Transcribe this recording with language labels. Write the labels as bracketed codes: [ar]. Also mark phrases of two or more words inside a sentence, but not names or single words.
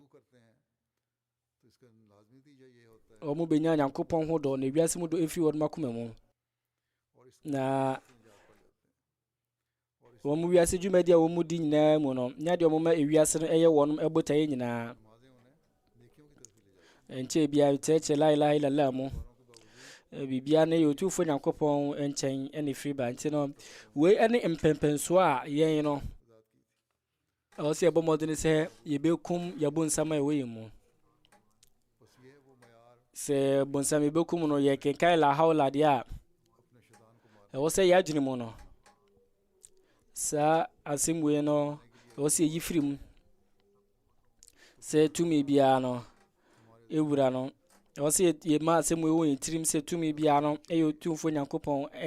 [ak] wɔn bɛnya Nyankopɔn ho dɔ na ewiase mu dɔ efiri wɔnom akoma mu na wɔn wiase dwumadi a wɔn di nyinaa mu no nya deɛ wɔn ma ewiase no ɛyɛ wɔn ɛbotaeɛ nyinaa nkyɛn bia kyerɛkyerɛ [ar] لا إله إلا الله [ak] mu bibia no yɛ Otumfoɔ Nyankopɔn nkyɛn ɛna firi ba nti no wei ɛne mpɛmpɛnsoɔ a yɛn no ɛwɔ sɛ yɛbɔ mmɔden sɛ yɛbɛkum yɛbɔ nsɛm a ɛwɔ yɛn mu sɛ bonsam yɛbɛkum no yɛkenkan [ar] لا حول [ak] deɛ a ɛwɔ sɛ yɛadwene mu no saa asɛm wei no ɛwɔ sɛ yɛyi firi mu sɛ tumi biara no ɛwura no ɛwɔ sɛ yɛma asɛm wei wɔ yɛn tirim sɛ tumi biara no ɛyɛ Otumfoɔ Nyankopɔn